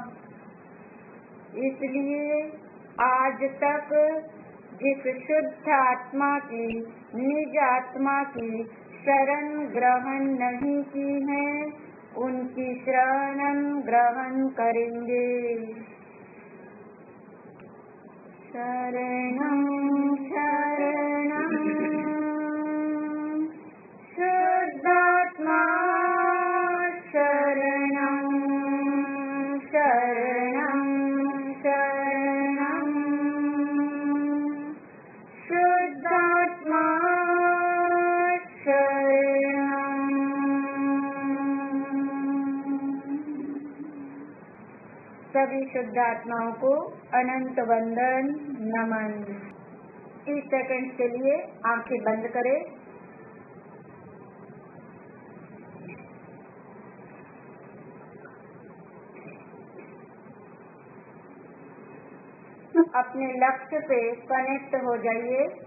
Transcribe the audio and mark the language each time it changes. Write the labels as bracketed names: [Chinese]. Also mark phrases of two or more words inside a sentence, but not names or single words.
[Hindi] इसलिए आज तक जिस शुद्ध आत्मा की निज आत्मा की शरण ग्रहण नहीं की है उनकी शरण ग्रहण करेंगे। [Sanskrit] शरणं शरणं शुद्धात्मा शरणं शरणं शरणं शुद्धात्मा शरणं। [Hindi] सभी शुद्ध आत्माओं को अनंत वंदन नमन। 30 सेकंड के लिए आंखें बंद करें। अपने लक्ष्य से कनेक्ट हो जाइए।